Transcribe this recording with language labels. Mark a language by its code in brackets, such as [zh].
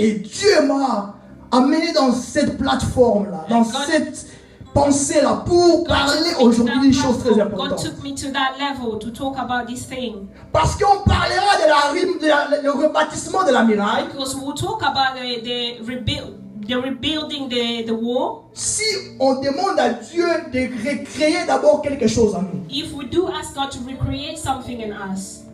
[fr] Et Dieu m'a amené dans cette plateforme là, dans cette pensée-là pour parler aujourd'hui des choses très [en] God [fr] importantes. [en] took me to that level to talk about this thing. [fr] Parce qu'on parlera le rebâtissement de la muraille. [en] Because we'll talk about the rebuilding the wall. [fr] Si on demande à Dieu de recréer d'abord quelque chose en nous. [en] If we do ask God to recreate something in us.